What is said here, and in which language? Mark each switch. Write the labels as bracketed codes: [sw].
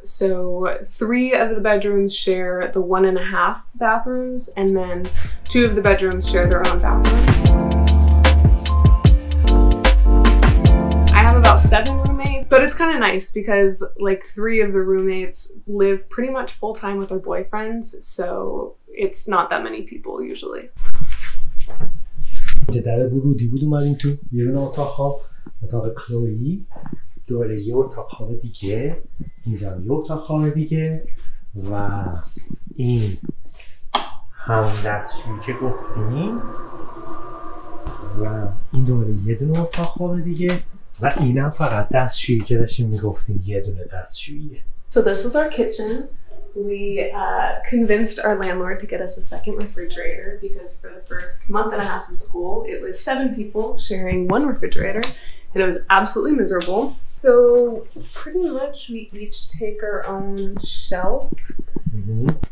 [en] So 3 of the bedrooms share the 1.5 bathrooms, and then 2 of the bedrooms share their own bathroom. I have about 7 roommates, but it's kind of nice because like 3 of the roommates live pretty much full time with their boyfriends, so it's not that many people usually. [fa] در ورودی بود اومدیم تو یه دونه اتاق خواب، اتاق کلویی، دوره یه اتاق خواب دیگه، اینجا یه اتاق خواب دیگه و این هم دستشویی که گفتیم و این دوره یه دونه اتاق خواب دیگه و اینم فقط دستشویی که داشتیم میگفتیم یه دونه دستشوییه. [en] So this is our kitchen. We convinced our landlord to get us a second refrigerator because for the first month and a half of school, it was 7 people sharing 1 refrigerator and it was absolutely miserable. So pretty much we each take our own shelf. Mm-hmm.